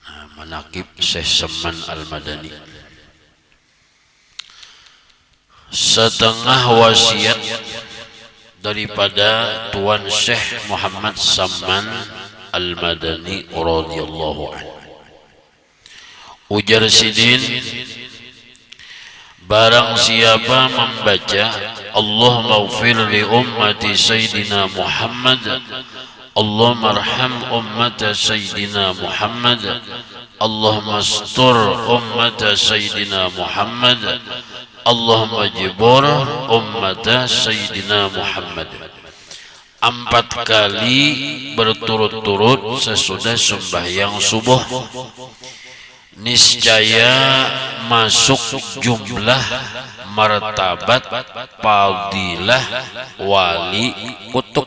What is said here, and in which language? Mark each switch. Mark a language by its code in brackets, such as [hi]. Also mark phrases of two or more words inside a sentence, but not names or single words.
[ms] Manaqib Syekh Saman Al-Madani. Setengah wasiat daripada Tuan Syekh Muhammad Saman Al-Madani [ar] رضي الله عنه. [ms] Ujar Sidin, barang siapa membaca [ar] اللهم اغفر لأمة سيدنا محمد، اللهم ارحم أمة سيدنا محمد، اللهم استر أمة سيدنا محمد، اللهم اجبر أمة سيدنا محمد. [ms] 4 kali berturut-turut sesudah sembahyang subuh, niscaya masuk jumlah martabat fadilah wali kutub.